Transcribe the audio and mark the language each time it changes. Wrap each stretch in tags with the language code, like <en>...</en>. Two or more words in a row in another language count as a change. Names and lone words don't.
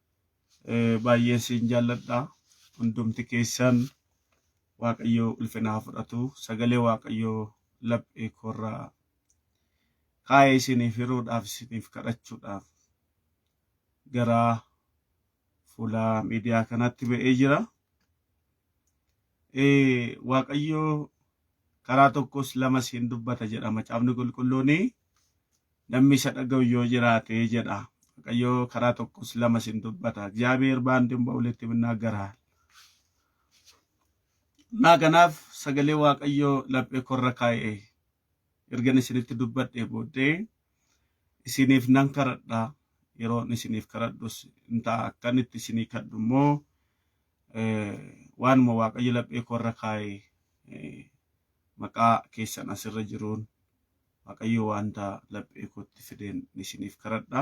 <om>Baay'ee siin jaalladha hundumti keessan waaqayyo ulfina fudhatu sagalee waaqayyo laphee korraa kaayee isiniif hiruudhaaf isiniif kadhachuudhaaf gara fuula miidiyaa kanatti ba'ee jira. Waaqayyo karaa tokkos lamas hin dubbata jedha macaafni qulqulluuni. Namni isa dhaga'u yoo jiraate jedha. Waaqayyo karaa tokkos lamas hin dubbata.</om> <am>እግዚአብሔር በአንድም በሁለትም ይናገራል።</am> <om>እና kanaaf sagalee waaqayyo laphee korra kaayee ergan isinitti dubbadhee booddee isiniif nan kadhadha. Yeroon isiniif kadhadhus inta akkanitti isinii kadhu immoo waanuma waaqayyo laphee korra kaayee maqaa keessan asirra jiruun waaqayyo wanta laphee kootti fideen isiniif kadhadha.</om>